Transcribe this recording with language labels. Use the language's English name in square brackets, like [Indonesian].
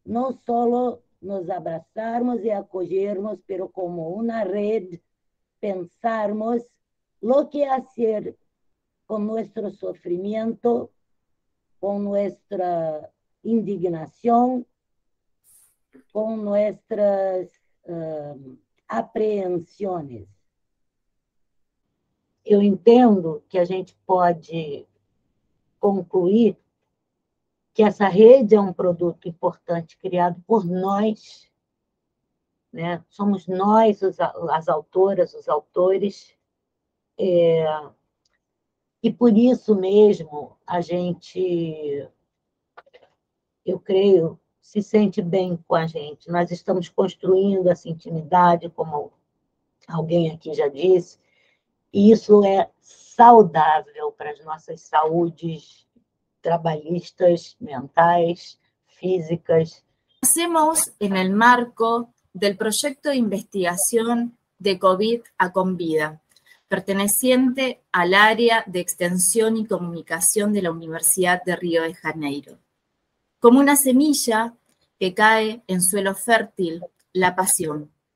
[Spanish] No solo nos abrazarmos y acogernos, pero como una red, pensarmos lo que hacer con nuestro sufrimiento, con nuestra indignación, con nuestras apreensões. [Portuguese] Eu entendo que a gente pode concluir que essa rede é um produto importante criado por nós, né? Somos nós, as autoras, os autores, e por isso mesmo a gente, eu creio, se sente bem com a gente. Nós estamos construindo essa intimidade, como alguém aqui já disse, e isso é saudável para as nossas saúdes trabalhistas, mentais, físicas. [Spanish] Hacemos en el marco del proyecto de investigación de COVID a Convida, perteneciente al área de extensión y comunicación de la Universidad de Río de Janeiro. Como una semilla que cae en suelo fértil, la pasión.